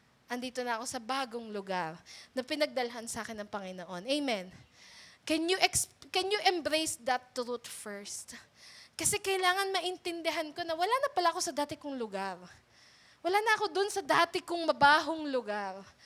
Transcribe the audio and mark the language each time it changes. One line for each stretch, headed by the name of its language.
Filipino: Andito na ako sa bagong lugar na pinagdalhan sa akin ng Panginoon. Amen.
English: Can you embrace that truth first?
Filipino: Kasi kailangan maintindihan ko na wala na pala ako sa dati kong lugar. Wala na ako dun sa dati kong mabahong lugar.